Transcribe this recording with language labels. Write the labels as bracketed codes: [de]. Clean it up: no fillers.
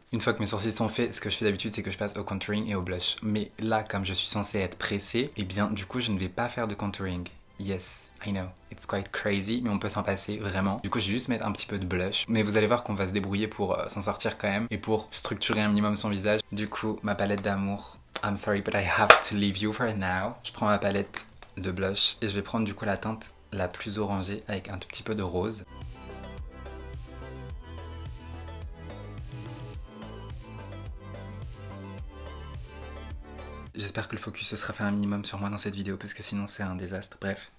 [fr] Une fois que mes sourcils sont faits, ce que je fais d'habitude, c'est que je passe au contouring et au blush. Mais là, comme je suis censée être pressée, eh bien, du coup, je ne vais pas faire de contouring. [en] Yes, I know, it's quite crazy, [fr] mais on peut s'en passer vraiment. Du coup, je vais juste mettre un petit peu de blush, mais vous allez voir qu'on va se débrouiller pour s'en sortir quand même et pour structurer un minimum son visage. Du coup, ma palette d'amour, [en] I'm sorry but I have to leave you for now. [fr] Je prends ma palette de blush et je vais prendre du coup la teinte la plus orangée avec un tout petit peu de rose. J'espère que le focus se sera fait un minimum sur moi dans cette vidéo parce que sinon c'est un désastre. Bref.